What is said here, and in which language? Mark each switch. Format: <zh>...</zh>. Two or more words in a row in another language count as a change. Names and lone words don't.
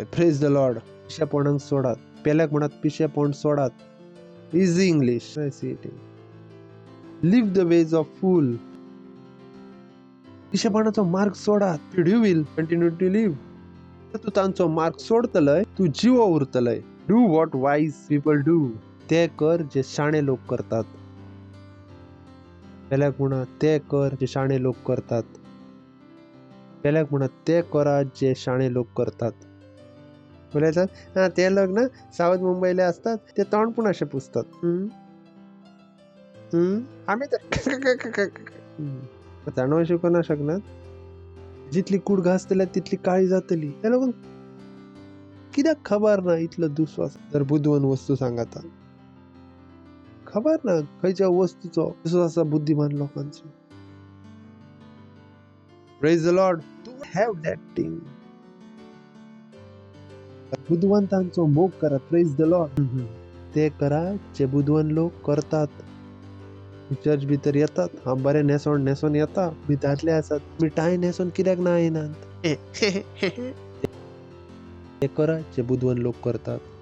<en>Praise the Lord.</en> <kok>पिशेपणांक सोडात. पेल्याक म्हणत पिशेपण सोडात.</kok> <en>Easy English. Leave the ways of fool.</en> <kok>पिशेपणाचो मार्ग सोडात</kok> <en>You will continue to live.</en> <kok>तू तांचो मार्ग सोडतलय तू जीव उरतलय.</kok> <en>Do what wise people do.</en> <kok>ते कर जे शाणे लोक करतात. पेल्याक म्हणा ते कर जे शाणे लोक करतात. पेल्याक म्हणा ते करा जे शाणे लोक करतात.</kok> <mr>बोलायचं हा ते लोक ना साऊथ मुंबईला असतात ते तोंड पण असे पुसतात. आम्ही तर जाणव शिकवू शकणार.</mr> <kok>जितली कूड घासतल्या तितली काळी जातली. त्या लोक कित्याक खबर ना इतलं दुस्वास जर बुद्धवन वस्तू सांगाता. खबर ना खयच्या वस्तूचो दुस्वास बुद्धिमान लोकांचो.</kok> <en>Praise the Lord. Do have that thing.</en> <kok>बुद्धवंतांचो मोग करा.</kok> <en>Praise the Lord.</en> <kok>ते करा जे बुद्धवन लोक करतात. चर्च भितर येतात हा बरे नेसोन येता भितातले असतात मी टाय नेसोन कित्याक ना येनात. ते करा जे बुद्धवन लोक करतात.</kok>